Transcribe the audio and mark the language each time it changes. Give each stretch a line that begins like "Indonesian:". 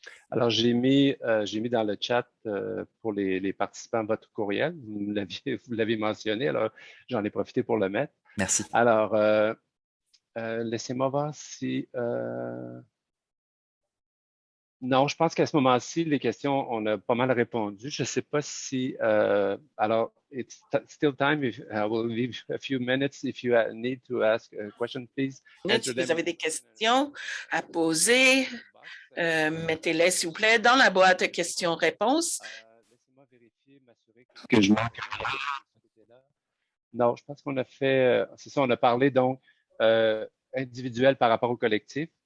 French: Alors, j'ai mis dans le chat pour les participants votre courriel. Vous l'avez mentionné, alors j'en ai profité pour le mettre. Merci. Alors, laissez-moi voir si… non, je pense qu'à ce moment-ci, les questions, on a pas mal répondu. Je ne sais pas si… alors,
English: it's still time. I will leave a few minutes if you need to ask a question, please.
French: Si vous avez des questions à poser, mettez-les, s'il vous plaît, dans la boîte de questions-réponses. Laissez-moi vérifier, m'assurer que je manque rien. Non, je pense qu'on a fait… c'est ça, on a parlé donc individuel par rapport au collectif.